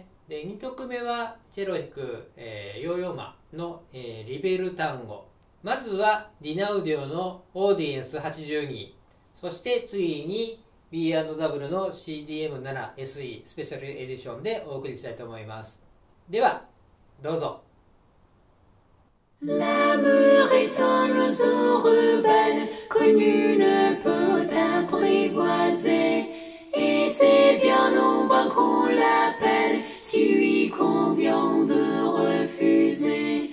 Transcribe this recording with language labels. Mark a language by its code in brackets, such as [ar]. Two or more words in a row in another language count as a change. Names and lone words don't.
[ja] で2曲目はチェロ弾く、ヨーヨーマの、リベルタンゴ。まずはディナウディオのオーディエンス82、そして次に B&W の CDM7SE スペシャルエディションでお送りしたいと思います。ではどうぞ。 [fr] L'amour est un oiseau rebelle connu ne peut apprivoiser, et c'est bien en vain qu'on l'appelle si lui convient de refuser.